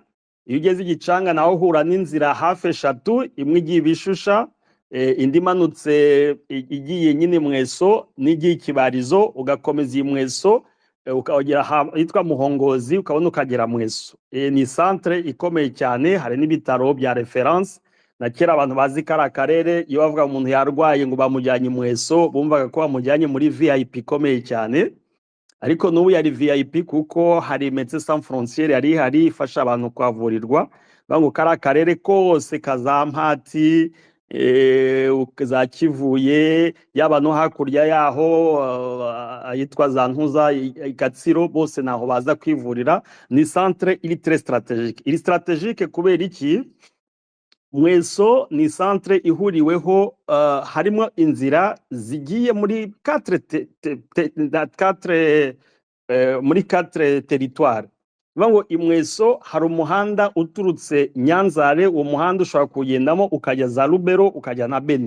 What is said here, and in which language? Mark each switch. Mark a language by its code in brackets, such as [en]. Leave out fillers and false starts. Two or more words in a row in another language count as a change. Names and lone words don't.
[rw] Iyo ugeze Igicanga naho uhura n'inzira hafi 3, imwe igiye Bishusha, indi manutse igiye nyine Mweso, n'igiye Kibarizo, ugakomeza iyi Mweso ukagera hitwa Muhongozi, ukabona ukagera Mweso. Ni centre ikomeye cyane, hari n'ibitaro bya reference. Na kera abantu bazi kara karere, iyo bavuga umuntu yarwaye ngo bamujyanye Mweso, bumvaga ko bamujyanye muri VIP ikomeye cyane. Ariko n'ubu yari VIP kuko hari Médecins Sans Frontières yari hari ifasha abantu kwavurirwa. Bango kara karere kose Kazampati, za Kivuye, yaba no hakurya yaho yitwa Zantuza Gatsiro, bose naho baza kwivurira. Ni centre iri [fr] très stratégique. [rw] Iri stratégique kubera iki? Mweso ni centre ihuriweho, harimo inzira zigiye muri 4 territoire. Bango Imweso hari umuhanda uturutse Nyanzare, uwo muhanda ushobora kugendamo ukajya za Lubero ukajya na Beni.